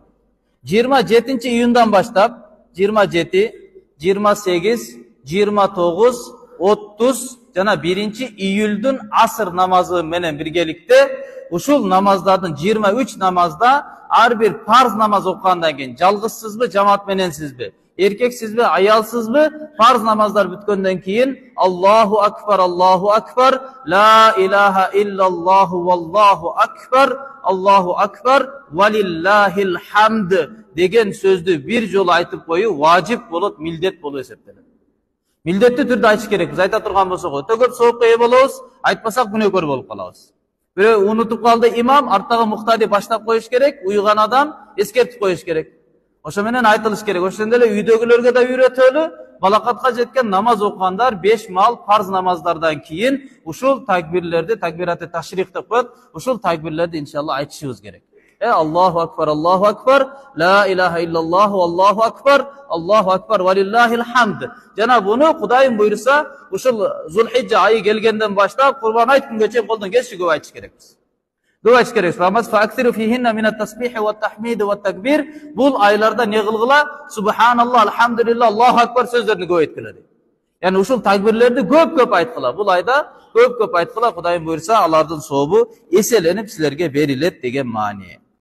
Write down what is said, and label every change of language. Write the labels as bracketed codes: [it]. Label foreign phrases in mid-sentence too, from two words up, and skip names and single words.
[ky] 27-iyundan баштап 27, 28, 29, 30 жана 1-iyulдун асыр намазы менен биргеликте ушул намаздардын 23 намазда ар бир парз намаз окугандан кийин жалгызсызбы, жамаат мененсизби, эркексизби, аялсызбы, парз намаздар бүткөндөн кийин [ar] الله أكبر، لا إله إلا الله والله أكبر، ولله الحمد [ky] деген сөздү бир жолу айтып коюу важип болот, милдет болуп эсептелет. Милдеттүү түрдө айтыш керекпиз. Айта турган болсок, өтө көп соокка ээ болобуз, айтпасак күнөөкөр болуп калабыз. Бирөө унутуп калды имам, арттагы муктади баштап коюш керек, уйган адам эскертип коюш керек. Ошо менен айтылыш керек. Ошондой эле үйдөгүлөргө да үйрөтөлү, балакатка жеткен намаз окугандар 5 мал парз намаздардан кийин ушул такбирлерди, [ar] تكبيرات التشريق [ky] деп коет, ушул такбирлерди иншалла айтышыбыз керек. [ar] الله أكبر، لا إله إلا الله، الله أكبر، ولله الحمد. [ky] Жана буну Кудайым буйруса, ушул Зулхиджа айы келгенден баштап Курбан айт күнгө чейин колдон келиши көп айтыш керекпиз. Көп айтыш керекпиз. [ar] فأكثروا فيهن من التسبيح والتحميد والتكبير. [ky] Бул айларда не кылгыла? [ar] سبحان الله، الحمد لله، الله أكبر [ky] сөздөрүнү көп айткыла. Yani ушул takbirlerdi көп айткыла. Бул айда көп айткыла. Кудайым буйруса, алардын сообу эселенип силерге берилет деген маани.